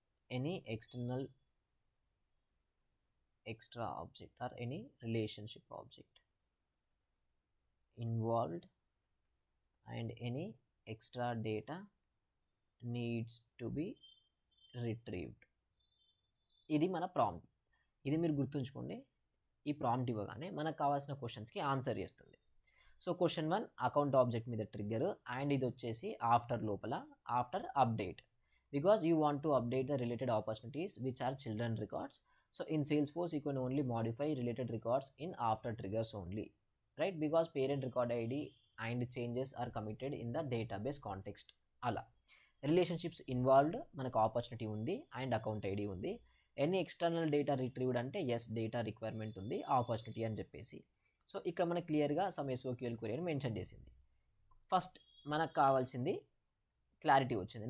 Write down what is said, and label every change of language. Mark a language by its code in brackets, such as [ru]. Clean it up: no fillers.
[en] Any extra object or any relationship object involved, and any extra data needs to be retrieved. [te] ఇది మన prompt. ఇది మీరు గుర్తుంచుకోండి. ఈ ప్రాంప్ట్ ఇవ్వగానే మనకు కావాల్సిన క్వశ్చన్స్కి ఆన్సర్ చేస్తుంది. సో క్వశ్చన్ 1 అకౌంట్ ఆబ్జెక్ట్ మీద ట్రిగ్గర్, అండ్ ఇది వచ్చేసి ఆఫ్టర్ లోపల after update, [en] Because you want to update the related opportunities which are children records. So in Salesforce you can only modify related records in after triggers only, right? Because parent record ID and changes are committed in the database context. [te] అలా relationships involved మనకు opportunity ఉంది and account ID ఉంది. Any external data retrieved అంటే yes data requirement ఉంది, opportunity అని చెప్పేసి. So ఇక్కడ మనకు క్లియర్గా సమ్ SOQL క్వెరీ అని మెన్షన్ చేసింది. ఫస్ట్ మనకు కావాల్సింది క్లారిటీ వచ్చింది.